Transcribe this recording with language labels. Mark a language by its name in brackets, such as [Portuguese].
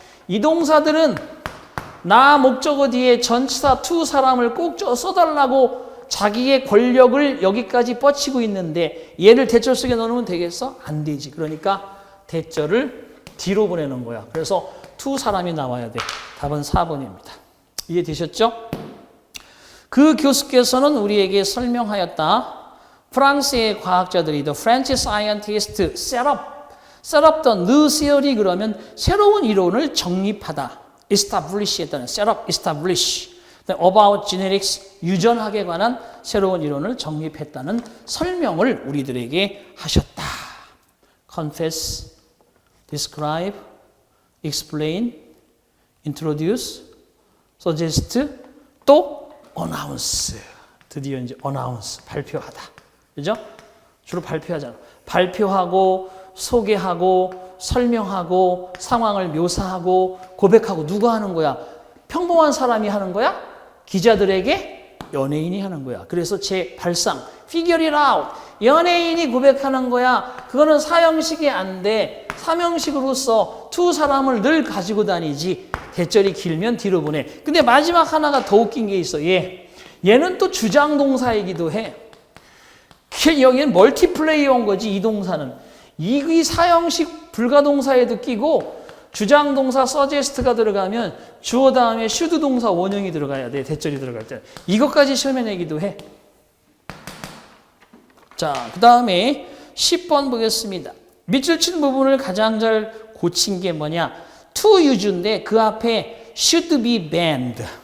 [Korean] 이 동사들은 나 목적어 뒤에 전치사 to 사람을 꼭 써달라고 자기의 권력을 여기까지 뻗치고 있는데 얘를 대절 속에 넣으면 되겠어? 안 되지. 그러니까 대절을 뒤로 보내는 거야. 그래서 to 사람이 나와야 돼. 답은 4번입니다. 이해되셨죠? 그 교수께서는 우리에게 설명하였다. 프랑스의 과학자들이 [English] the French scientists set up the new theory [Korean] 그러면 새로운 이론을 정립하다. establish 했다는 [English] set up, [Korean] establish. [English] about genetics, [Korean] 유전학에 관한 새로운 이론을 정립했다는 설명을 우리들에게 하셨다. [English] confess, describe, explain, introduce, suggest, 또 announce. [Korean] 드디어 이제 announce, 발표하다. 그죠? 주로 발표하잖아. 발표하고, 소개하고, 설명하고, 상황을 묘사하고, 고백하고, 누가 하는 거야? 평범한 사람이 하는 거야? 기자들에게 연예인이 하는 거야. 그래서 제 발상, [English] figure it out. [Korean] 연예인이 고백하는 거야. 그거는 사형식이 안 돼. 삼형식으로서 to 사람을 늘 가지고 다니지. 대절이 길면 뒤로 보내. 근데 마지막 하나가 더 웃긴 게 있어. 얘는 또 주장동사이기도 해. 여기는 멀티플레이어인 거지, 이 동사는. 이 사형식 불가동사에도 끼고 주장동사 suggest가 들어가면 주어 다음에 should 동사 원형이 들어가야 돼. 대절이 들어갈 때. 이것까지 시험에 내기도 해. 자, 그 다음에 10번 보겠습니다. 밑줄 친 부분을 가장 잘 고친 게 뭐냐? to use인데 그 앞에 should be banned.